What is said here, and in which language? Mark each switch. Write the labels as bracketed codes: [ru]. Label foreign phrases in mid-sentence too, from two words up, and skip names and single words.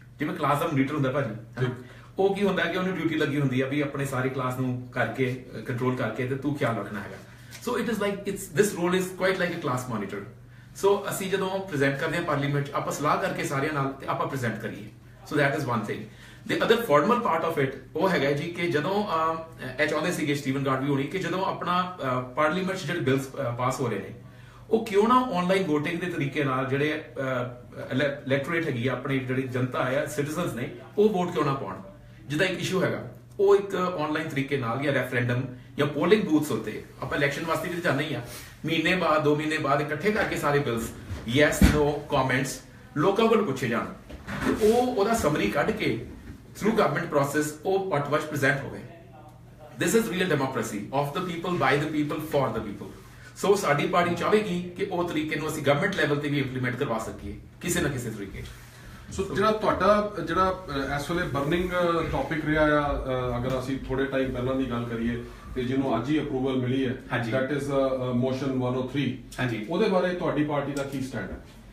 [pa] ਜਿਵੇਂ ਕਲਾਸ ਦਾ ਮੋਨੀਟਰ ਹੁੰਦਾ ਭਾਜੀ ਉਹ ਕੀ ਹੁੰਦਾ ਕਿ ਉਹਨੂੰ ਡਿਊਟੀ ਲੱਗੀ ਹੁੰਦੀ ਆ ਵੀ ਆਪਣੇ ਸਾਰੀ ਕਲਾਸ ਨੂੰ ਕਰਕੇ ਕੰਟਰੋਲ ਕਰਕੇ ਤੇ ਤੂੰ ਖਿਆਲ ਰੱਖਣਾ ਹੈਗਾ। [en] So it is like this role is quite like a class monitor. [pa] ਸੋ ਅਸੀਂ ਜਦੋਂ ਪ੍ਰੈਜ਼ੈਂਟ ਕਰਦੇ ਹਾਂ ਪਾਰਲੀਮੈਂਟ 'ਚ ਆਪਾਂ ਸਲਾਹ ਕਰਕੇ ਸਾਰਿਆਂ ਨਾਲ ਤੇ ਆਪਾਂ ਪ੍ਰੈਜ਼ੈਂਟ ਕਰੀਏ। [en] so that is one thing. The other formal part of it [pa] ਉਹ ਹੈਗਾ ਜੀ ਕਿ ਜਦੋਂ ਇਹ ਚਾਹੁੰਦੇ ਸੀਗੇ ਸਟੀਵਨ ਗਾਰਵੀ ਹੋਣੀ ਕਿ ਜਦੋਂ ਆਪਣਾ ਪਾਰਲੀਮੈਂਟ 'ਚ ਜਿਹੜੇ ਬਿਲਸ ਪਾਸ ਹੋ ਰਹੇ ਨੇ ਉਹ ਕਿਉਂ ਨਾ [en] online voting [pa] ਦੇ ਤਰੀਕੇ ਨਾਲ ਜਿਹੜੇ ਇਲੈਕਟੋਰੇਟ ਹੈਗੀ ਆ ਆਪਣੀ ਜਿਹੜੀ ਜਨਤਾ ਹੈ ਸਿਟੀਜ਼ਨਸ ਨੇ ਉਹ ਵੋਟ ਕਿਉਂ ਨਾ ਪਾਉਣ। ਜਿਹਦਾ ਇੱਕ ਇਸ਼ੂ ਹੈਗਾ ਉਹ ਇੱਕ ਆਨਲਾਈਨ ਤਰੀਕੇ ਨਾਲ ਜਾਂ ਰੈਫਰੈਂਡਮ ਜਾਂ [en] polling booths [pa] ਉੱਤੇ ਆਪਾਂ ਇਲੈਕਸ਼ਨ ਵਾਸਤੇ ਵੀ ਜਾਣਾ ਹੀ ਆ ਮਹੀਨੇ ਬਾਅਦ 2 ਮਹੀਨੇ ਬਾਅਦ ਇਕੱਠੇ ਕਰਕੇ ਸਾਰੇ [en] bills yes no comments [pa] ਲੋਕਾਂ ਕੋਲ ਪੁੱਛੇ ਜਾਣ ਤੇ ਉਹ ਉਹਦਾ ਸਮਰੀ ਕੱਢ ਕੇ [en] through government process [pa] ਉਹ ਪਟਵਸ਼ present ਹੋਵੇ। [en] This is real democracy of the people by the people for the people। [pa] ਸੋ ਸਾਡੀ ਪਾਰਟੀ ਚਾਹੇਗੀ ਕਿ ਉਹ ਤਰੀਕੇ ਨੂੰ ਅਸੀਂ [en] government level [pa] ਤੇ ਵੀ ਇੰਪਲੀਮੈਂਟ ਕਰਵਾ ਸਕੀਏ ਕਿਸੇ ਨਾ ਕਿਸੇ ਤਰੀਕੇ। ਸੋ ਜਿਹੜਾ ਤੁਹਾਡਾ ਜਿਹੜਾ ਇਸ ਵੇਲੇ [en] burning topic [pa] ਰਿਹਾ ਆ ਅਗਰ ਅਸੀਂ ਥੋੜੇ ਟਾਈਮ ਪਹਿਲਾਂ ਦੀ ਗੱਲ ਕਰੀਏ ਤੇ ਜਿਹਨੂੰ ਅੱਜ ਹੀ ਅਪਰੂਵਲ ਮਿਲੀ ਹੈ [en] that is Motion 103 [pa] ਹਾਂਜੀ ਉਹਦੇ ਬਾਰੇ ਤੁਹਾਡੀ ਪਾਰਟੀ ਦਾ ਕੀ ਸਟੈਂਡ ਹੈ?